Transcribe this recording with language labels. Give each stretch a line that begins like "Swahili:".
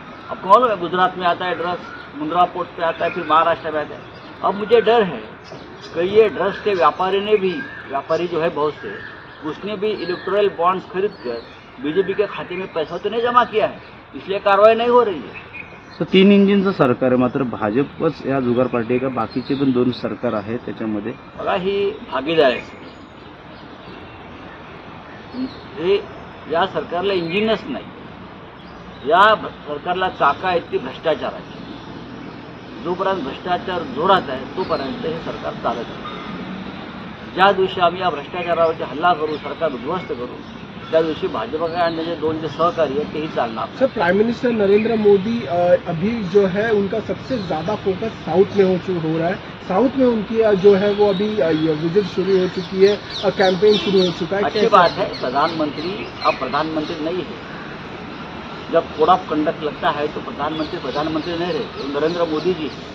Hindi: आपको मालूम है गुजरात में आता है ड्रग्स, मुंद्रा पोर्ट पे आता है, फिर महाराष्ट्र में आता है। अब मुझे डर है कि ये ड्रग्स के व्यापारी जो है बहुत से, उसने भी इलेक्टोरल बॉन्ड्स खरीद कर बीजेपी के खाते में पैसा तो नहीं जमा किया है, इसलिए कार्रवाई नहीं हो रही है।
Marathi: तर 3 इंजिनचं सरकार आहे, मात्र भाजपच या जुगार पार्टी आहे का बाकीचे पण 2 सरकार आहेत त्याच्यामध्ये? बघा, ही भागीदारी हे या सरकारला इंजिनच नाही, या सरकारला चाका आहेत ती भ्रष्टाचाराची। जोपर्यंत भ्रष्टाचार जोरात आहे तोपर्यंत हे सरकार चालत आहे। ज्या दिवशी आम्ही या भ्रष्टाचारावरती हल्ला करू, सरकार उद्ध्वस्त करू, त्या दिवशी भाजपा आणि त्याचे दोन जे सहकारी आहेत तेही चालणार.
Hindi: Sir, prime minister Narendra Modi अभी जो है उनका सबसे ज्यादा फोकस साउथ में हो रहा है. साउथ में उनकी जो है वो अभी विजिट शुरू हो चुकी है, कैंपेन शुरू हो चुका है. अच्छी बात है. प्रधानमंत्री अब प्रधानमंत्री नहीं है. जब कोड ऑफ कंडक्ट लगता है तो प्रधानमंत्री नहीं रहते, नरेंद्र मोदी जी.